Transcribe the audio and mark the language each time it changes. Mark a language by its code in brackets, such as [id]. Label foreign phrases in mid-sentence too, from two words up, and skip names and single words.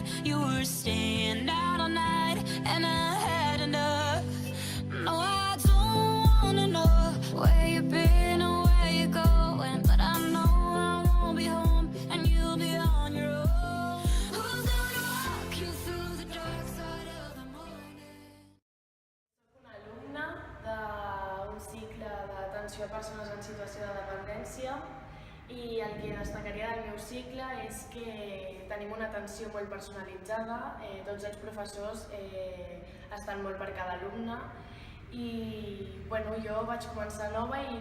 [en] You were staying out all night, and I had enough. No, I don't wanna know where you've been or where you're going, but I know I won't be home, and you'll be on your own. Who's gonna walk you through the dark side of the morning? [ca] Soc una alumna d'un cicle d'atenció a persones en situació de dependència i el que destacaria del meu cicle és que tenim una atenció molt personalitzada, tots els professors estan molt per cada alumne i jo vaig començar nova i